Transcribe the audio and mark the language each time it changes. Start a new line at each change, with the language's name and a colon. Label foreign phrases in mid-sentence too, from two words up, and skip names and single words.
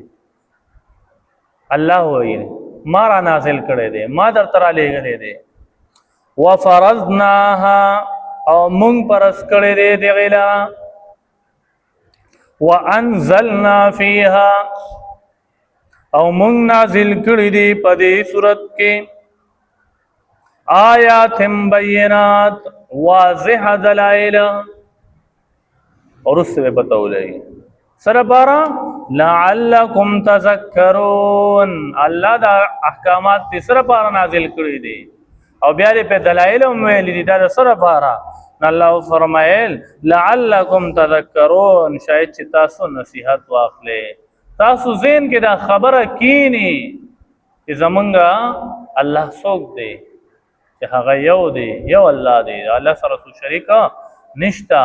Pashto: الله وایي ما را نازل کړی دی، ما در تر لېږلی دی. وفرضناها، او موږ پرس کړی دی دغې لرا.
Arabic: وانزلنا فيها،
Pashto: او موږ نازل کړی دی په دې صورت کې آیات بینات، واضح دلائل.
Urdu: اور اس سے پتہ
Pashto: ولګي سره بارا
Arabic: لعلکم تذکرون،
Pashto: الله دا احکامات دې سره بارا نازل کړی دي او بیا دې په دلایل هم ویل دي دا سره بارا. الله فرمایل
Arabic: لعلکم تذکرون،
Pashto: شاید چې تاسو نصیحت واخلئ، تاسو ذهن کې دا خبره کینی چې زمونږه الله څوک دی، چې هغه یو دی، یو الله دی، الله سره څوک شریک نشته.